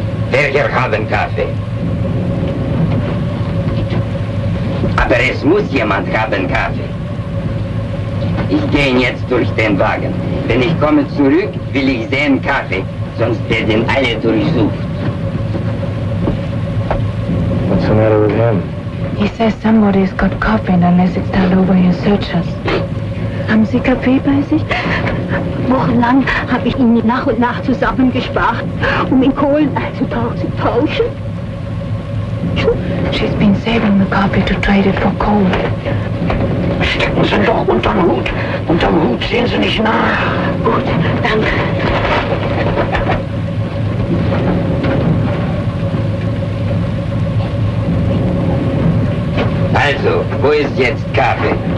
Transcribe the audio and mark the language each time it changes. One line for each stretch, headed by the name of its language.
German: Welcher haben Kaffee? Aber es muss jemand haben Kaffee. Ich gehe jetzt durch den Wagen. Wenn ich komme zurück, will ich sehen Kaffee, sonst werden alle durchsucht.
English: What's the matter with him? He says somebody's got coffee and unless it's turned over, he'll search us.
German: Haben Sie Kaffee bei sich? Wochenlang habe ich ihn nach und nach zusammengespart, um in Kohlen zu tauschen.
English: She's been saving the coffee to trade it for coal.
German: Stecken Sie doch unterm Hut. Unterm Hut sehen Sie nicht nach. Gut, danke. Also, wo ist jetzt Kaffee?